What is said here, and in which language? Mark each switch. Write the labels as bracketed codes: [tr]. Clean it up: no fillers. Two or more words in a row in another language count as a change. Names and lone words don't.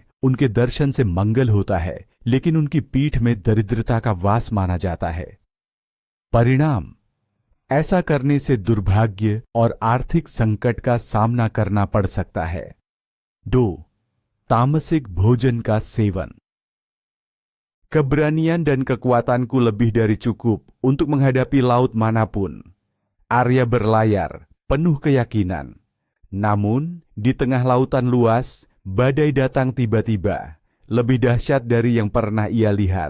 [hi] उनके दर्शन से मंगल होता है, लेकिन उनकी पीठ में दरिद्रता का वास माना जाता है। परिणाम: ऐसा करने से दुर्भाग्य और आर्थिक संकट का सामना करना पड़ सकता है। 2. तामसिक भोजन का सेवन। [id] Keberanian dan kekuatanku lebih dari cukup untuk menghadapi laut manapun. Arya berlayar, penuh keyakinan. Namun, di tengah lautan luas, badai datang tiba-tiba, lebih dahsyat dari yang pernah ia lihat.